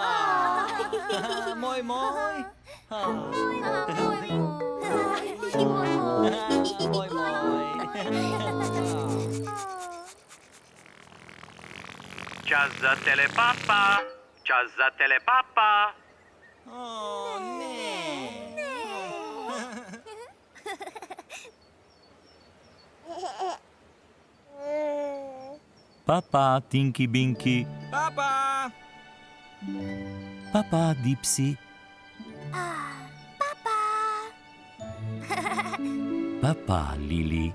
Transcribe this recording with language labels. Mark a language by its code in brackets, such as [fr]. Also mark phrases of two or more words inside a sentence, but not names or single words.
[sl] Moj, moj. Moj, moj. Čas za telepapa, čas za telepapa. O, ne. Papa, Tinky Binky. Papa. Papa, Dipsy. Papa, Lili.